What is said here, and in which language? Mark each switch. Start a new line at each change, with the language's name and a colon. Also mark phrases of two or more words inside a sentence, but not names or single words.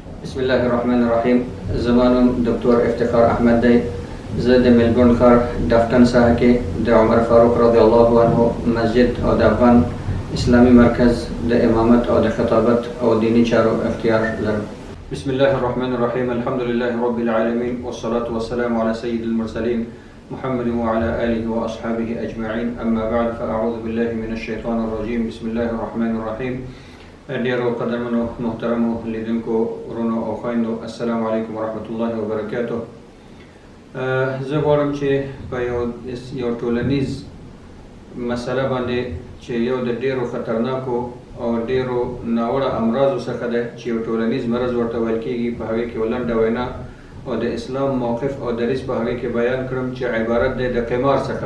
Arabic: بسم الله الرحمن الرحیم.
Pashto: زمانم دکتر افتخار احمد دی. زه د ملبورن ښار ډافټن ساحه کې د عمر فاروق
Arabic: رضی الله عنه
Pashto: مسجد او د افغان اسلامي مرکز د امامت او د خطابت او دینی چارو اختیار لرم.
Arabic: بسم الله الرحمن الرحیم. الحمد لله رب العالمین والصلاة والسلام على سید المرسلین محمد وعلى آله وأصحابه أجمعين. أما بعد فأعوذ بالله من الشيطان الرجيم. بسم الله الرحمن الرحيم.
Pashto: ډیرو قدرمنو محترمو لیدونکو ورونو او خویندو،
Arabic: السلام علیکم ورحمت الله وبرکاته.
Pashto: زه غواړم چې په یو ټولنیز مسله باندې چې یو د ډیرو خطرناکو او ډیرو ناوړه امراضو څخه ده چې یو ټولنیز مرض ورته ویل کیږي، په هغې کې لنډه وینا او د اسلام موقف او دریځ په هغې کې بیان کړم چې عبارت دی د قمار څخه.